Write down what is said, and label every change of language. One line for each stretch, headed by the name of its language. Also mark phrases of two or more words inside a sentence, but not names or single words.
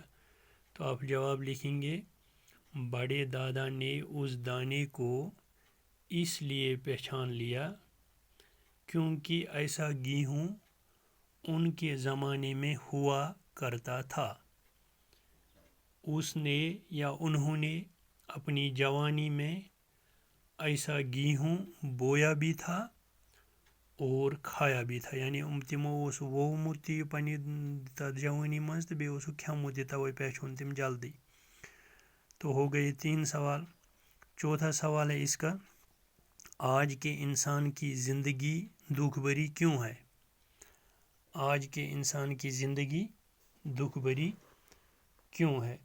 Hindi: तो आप जवाब लिखेंगे, बड़े दादा ने उस दाने को इसलिए पहचान लिया क्योंकि ऐसा गेहूँ उनके ज़माने में हुआ करता था। उसने या उन्होंने अपनी जवानी में ऐसा गेहूँ बोया भी था और खाया भी था।
Kashmiri: यानी तिमो ओस वोमुत ति पन्नि तथ जवानी मज तो बेयि ओसुक खेमुत ति, तवै पहचान तिम जल्दी।
Hindi: तो हो गए 3 सवाल। चौथा सवाल है इसका, आज के इंसान की ज़िंदगी दुख भरी क्यों है? आज के इंसान की ज़िंदगी दुख भरी क्यों है?